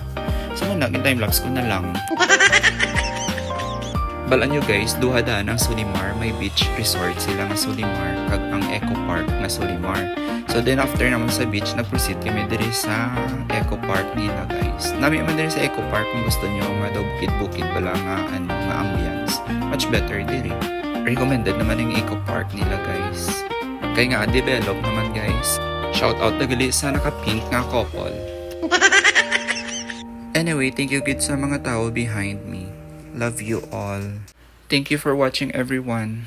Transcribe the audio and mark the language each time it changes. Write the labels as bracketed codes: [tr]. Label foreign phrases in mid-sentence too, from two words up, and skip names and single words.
[hil] So muna, timelapse ko na lang. Balaan nyo guys, duha daan ang Solimar, may beach resort sila nga Solimar, kag ang Eco Park nga Solimar. [en] So then after [hil] naman sa beach, nag-proceed kami diri sa Eco Park nila guys. Nami man diri sa Eco Park kung gusto nyo nga daw bukid-bukid bala nga nga ambience. [en] Much better diri. [hil] Recommended naman yung Eco Park nila guys. Kaya nga develop naman guys. [en] Shout out [hil] na gali sa naka-pink nga couple. [en] Anyway, thank you good [hil] sa mga tao [en] behind me. Love you all. Thank you for watching everyone.